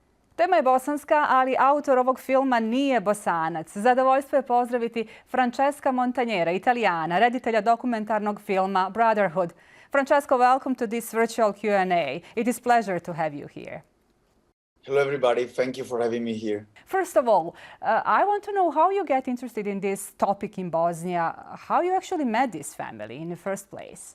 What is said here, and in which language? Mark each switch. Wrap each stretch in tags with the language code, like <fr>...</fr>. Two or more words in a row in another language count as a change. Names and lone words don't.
<bs>Tema je bosanska, ali autor ovog filma nije Bosanac. Zadovoljstvo je pozdraviti Francesca Montanjera, Italijana, reditelja dokumentarnog filma Brotherhood.</bs> <en>Francesco, welcome to this virtual Q&A. It is a pleasure to have you here. Hello, everybody. Thank you for having me here. First of all, I want to know how you get interested in this topic in Bosnia, how you actually met this family in the first place.</en>